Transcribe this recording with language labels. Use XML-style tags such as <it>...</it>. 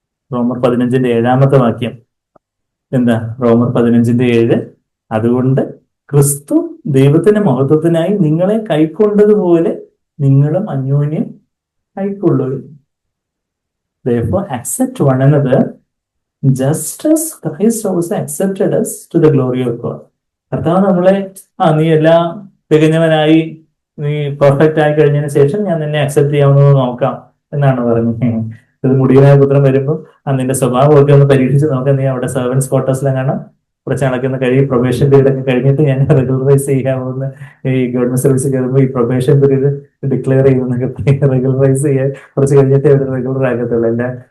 <ml>റോമർ 15:7 വാക്യം എന്താ? റോമർ 15:7, അതുകൊണ്ട് ക്രിസ്തു ദൈവത്തിന്റെ മഹത്വത്തിനായി നിങ്ങളെ കൈക്കൊണ്ടതുപോലെ നിങ്ങളും അന്യോന്യം കൈക്കൊള്ളുക.</ml> <en>Therefore accept one another just as Christ also accepted us to the glory of God.</en> <ml>കർത്താവ് നമ്മളെ നീ എല്ലാം തികഞ്ഞവനായി, നീ പെർഫെക്റ്റ് ആയി കഴിഞ്ഞതിന് ശേഷം ഞാൻ നിന്നെ അക്സെപ്റ്റ് ചെയ്യാവുന്നത് നോക്കാം എന്നാണ് പറഞ്ഞത്. ഇത് മുടിയനായ പുത്രം വരുമ്പോൾ നിന്റെ സ്വഭാവമൊക്കെ ഒന്ന് പരീക്ഷിച്ച് നോക്കാം. നീ അവിടെ സെർവൻസ് ക്വാർട്ടേഴ്സിലെങ്ങാണ് കുറച്ച് കണക്കുന്ന പ്രൊബേഷൻ പീരീഡ് ഒക്കെ കഴിഞ്ഞിട്ട് ഞാൻ റെഗുലറൈസ് ചെയ്യാവുന്ന, ഈ ഗവൺമെന്റ് സർവീസ് കയറുമ്പോൾ ഈ പ്രൊബേഷൻ പീരീഡ് ഡിക്ലെയർ ചെയ്യുന്നൊക്കെ റെഗുലറൈസ് ചെയ്യാൻ കുറച്ച് കഴിഞ്ഞിട്ട് അവർ റെഗുലർ ആക്കത്തുള്ളൂ.</ml>